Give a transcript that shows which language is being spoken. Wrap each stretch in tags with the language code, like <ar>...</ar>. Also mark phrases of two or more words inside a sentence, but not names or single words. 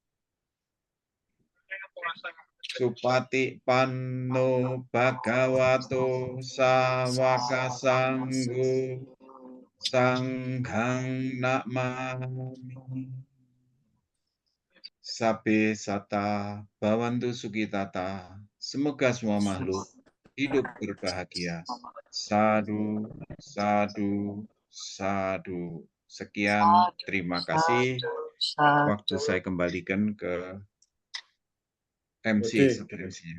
<pi>Supati Panno Bhagavato Sawaka Sanggo Sanghang Namami. Sabe Sata Bhavantu Sukitata.</pi> <id>Semoga semua makhluk hidup berbahagia.</id> <pi>Sadu, sadu, sadu.</pi> <id>Sekian, terima kasih. Waktu saya kembalikan ke MC seterusnya.</id>